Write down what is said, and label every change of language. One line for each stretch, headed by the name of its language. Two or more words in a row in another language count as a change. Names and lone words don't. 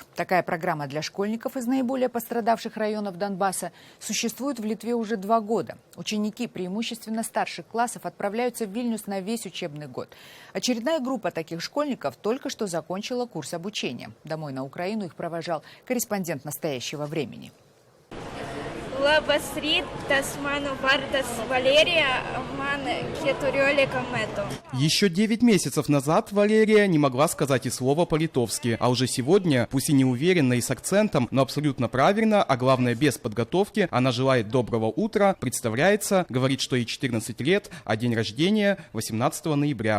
Russian: Такая программа для школьников из наиболее пострадавших районов Донбасса существует в Литве уже 2 года. Ученики, преимущественно старших классов, отправляются в Вильнюс на весь учебный год. Очередная группа таких школьников только что закончила курс обучения. Домой на Украину их провожал корреспондент «Настоящего времени».
Lithuanian: Labas rytas, mano vardas Валерия, man 14 metų.
Russian: Еще 9 месяцев назад Валерия не могла сказать и слова по-литовски, а уже сегодня, пусть и неуверенно и с акцентом, но абсолютно правильно, а главное без подготовки, она желает доброго утра, представляется, говорит, что ей 14 лет, а день рождения 18 ноября.